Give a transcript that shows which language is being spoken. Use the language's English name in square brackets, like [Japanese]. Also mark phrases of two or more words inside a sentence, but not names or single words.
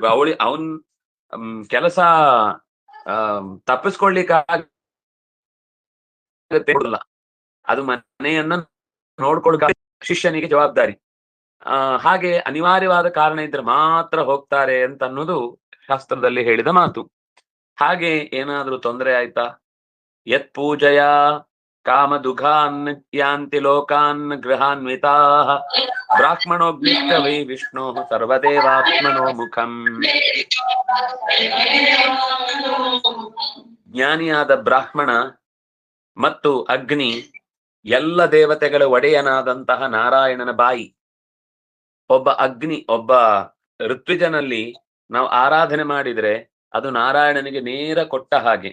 [Kannada] ಅವನ್ ಕೆಲಸ ತಪ್ಪಿಸ್ಕೊಳ್ಲಿಕ್ಕೆ ಅದು ಮನೆಯನ್ನ ನೋಡ್ಕೊಳ್ಕ ಶಿಷ್ಯನಿಗೆ ಜವಾಬ್ದಾರಿ. ಹಾಗೆ ಅನಿವಾರ್ಯವಾದ ಕಾರಣ ಇದ್ರೆ ಮಾತ್ರ ಹೋಗ್ತಾರೆ ಅಂತ ಅನ್ನೋದು ಶಾಸ್ತ್ರದಲ್ಲಿ ಹೇಳಿದ ಮಾತು. ಹಾಗೆ ಏನಾದ್ರೂ ತೊಂದರೆ ಆಯ್ತಾ? [Sanskrit] ಯತ್ ಪೂಜೆಯ ಕಾಮದುಘಾನ್ ಯಾಂತಿ ಲೋಕಾನ್ ಗೃಹಾನ್ವಿತಾ ಬ್ರಾಹ್ಮಣೋಗ್ನಿಷ್ಟ ವೈ ವಿಷ್ಣು ಸರ್ವದೇವಾತ್ಮನೋ ಮುಖಂ. [Kannada] ಜ್ಞಾನಿಯಾದ ಬ್ರಾಹ್ಮಣ ಮತ್ತು ಅಗ್ನಿ ಎಲ್ಲ ದೇವತೆಗಳ ಒಡೆಯನಾದಂತಹ ನಾರಾಯಣನ ಬಾಯಿ. ಒಬ್ಬ ಅಗ್ನಿ, ಒಬ್ಬ ಋತ್ವಿಜನಲ್ಲಿ ನಾವು ಆರಾಧನೆ ಮಾಡಿದ್ರೆ ಅದು ನಾರಾಯಣನಿಗೆ ನೇರ ಕೊಟ್ಟ ಹಾಗೆ.